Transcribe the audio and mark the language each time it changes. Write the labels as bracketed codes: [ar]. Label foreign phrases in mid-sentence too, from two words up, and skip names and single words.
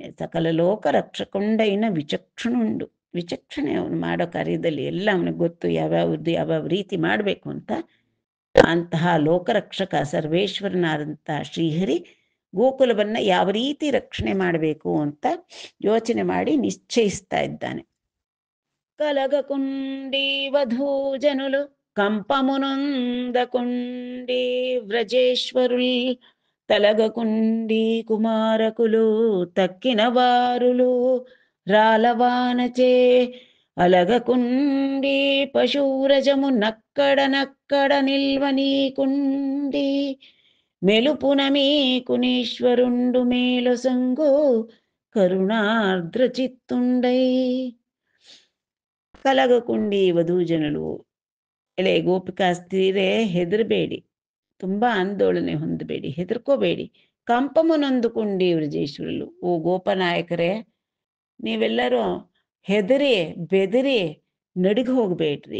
[te] సకల లోక రక్షకొండైన విచక్షణుండు, [kn] ವಿಚಕ್ಷಣೆ ಅವನು ಮಾಡೋ ಕಾರ್ಯದಲ್ಲಿ ಎಲ್ಲ ಅವನಿಗೆ ಗೊತ್ತು, ಯಾವ್ಯಾವ್ದು ಯಾವ್ಯಾವ ರೀತಿ ಮಾಡಬೇಕು ಅಂತ. ಅಂತಹ ಲೋಕರಕ್ಷಕ ಸರ್ವೇಶ್ವರನಾದಂತಹ ಶ್ರೀಹರಿ ಗೋಕುಲವನ್ನ ಯಾವ ರೀತಿ ರಕ್ಷಣೆ ಮಾಡಬೇಕು ಅಂತ ಯೋಚನೆ ಮಾಡಿ ನಿಶ್ಚಯಿಸ್ತಾ ಇದ್ದಾನೆ. [te] కలగకుండి వధూజనులు కంపమునందకుండి వ్రజేశ్వరుల్ తలగకుండి కుమారకులు తక్కిన వారులు రాలవానచే అలగకుండి పశురజము నక్కడ నక్కడ నిల్వనీకుండి మెలుపున మీకునీశ్వరుండు మేలొసంగు కరుణార్ద్ర చిత్తుండై. కలగకుండి వధూజనరు, [kn] ಎಲೆ ಗೋಪಿಕಾ ಸ್ತ್ರೀರೇ ಹೆದರಬೇಡಿ, ತುಂಬಾ ಆಂದೋಲನೆ ಹೊಂದಬೇಡಿ, ಹೆದರ್ಕೋಬೇಡಿ. [te] కంపమనొందుకుండి వ్రజేశ్వరలు, [kn] ಓ ಗೋಪನಾಯಕರೇ ನೀವೆಲ್ಲರೂ ಹೆದರಿ ಬೆದರಿ ನಡಿಗೆ ಹೋಗ್ಬೇಡ್ರಿ.